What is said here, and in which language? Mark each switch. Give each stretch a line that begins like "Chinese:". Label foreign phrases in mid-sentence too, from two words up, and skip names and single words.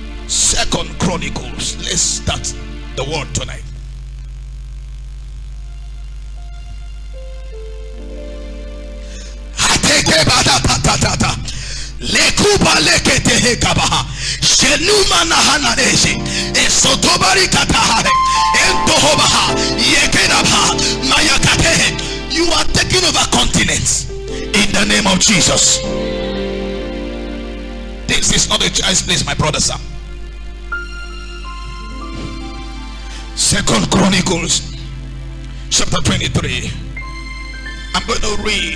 English: Second Chronicles. Let's start the word tonight. Lekuba lekete kabaha shenuma na hanadeshi esotobari katahare entohobaha yekenabaha mayakate. You are taking over continents in the name of Jesus. This is not a child's place, my brother, sir. Second Chronicles chapter 23. I'm going to read.